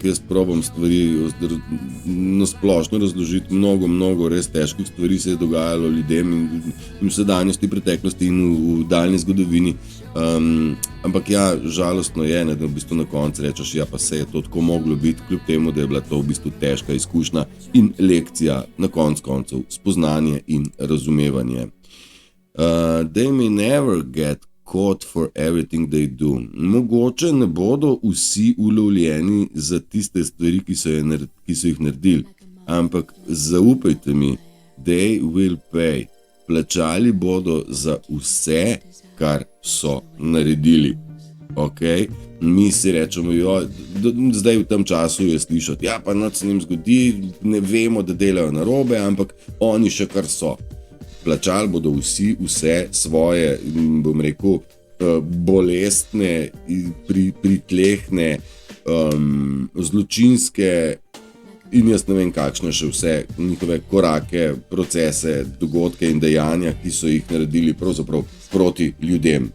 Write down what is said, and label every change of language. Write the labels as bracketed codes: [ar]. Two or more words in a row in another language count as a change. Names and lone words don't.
[sl] Jaz probam stvari nasplošno razložiti, mnogo res težkih stvari se je dogajalo ljudem in v sedanjosti, preteklosti in v daljni zgodovini. Ampak ja, žalostno je, ne, da v bistvu na koncu rečeš, ja, pa se je to tako moglo biti, kljub temu, da je bila to v bistvu težka izkušnja in lekcija na koncev, spoznanje in razumevanje. [en] They may never get caught for everything they do. [sl] Mogoče ne bodo vsi ulovljeni za tiste stvari, ki so jih naredili, ampak zaupajte mi, [en] they will pay. [sl] Plačali bodo za vse, kar so naredili. Okay? Mi si rečemo, jo, zdaj v tem času je slišati, ja, pa nič se njim zgodi, ne vemo, da delajo narobe, ampak oni še kar so. Plačali bodo vsi vse svoje, bom rekel, bolestne, pritlehne, zločinske in jaz ne vem kakšne še vse njihove korake, procese, dogodke in dejanja, ki so jih naredili pravzaprav proti ljudem.